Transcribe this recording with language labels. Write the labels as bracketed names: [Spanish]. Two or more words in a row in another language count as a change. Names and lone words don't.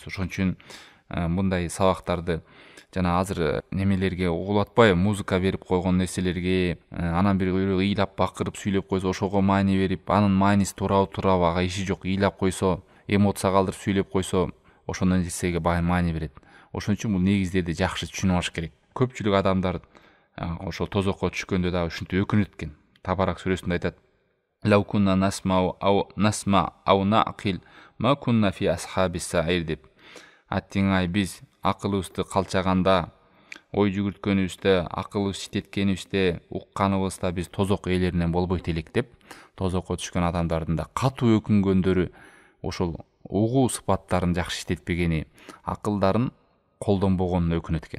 [Kyrgyz] Ошон үчүн мындай сабактарды жана азыр немелерге угулатпай, музыка берип койгон нерселерге, анан бирөө ыйлап бакырып сүйлөп койсо, ошого маани берип, анын мааниси туурабы туурабы ага иши жок, ыйлап койсо, эмоция калтырып сүйлөп койсо, ошондой нерсеге маани берет. Ошон үчүн бул негиздерди жакшы түшүнүп алыш керек. Көпчүлүк адамдар ошо тозокко түшкөндө да ушинтип өкүнөт экен. Табарак сүрөсүндө айтат: [Arabic] "لو كنا نسمع أو نعقل ما كنا في أصحاب السعير" деп. [Kyrgyz] Аттиңай биз акылыбызды калчаганда, ой жүгүрткөнүбүздө, акылыбыз читеткенибизде, укканыбызда биз тозок ээлеринен болбойт элек деп, тозокко түшкөн адамдардын да катуу өкүнгөндөрү ошол угуу сыпаттарын жакшы иштетпегени, акылдарын колдонбогонуна өкүнөт экен.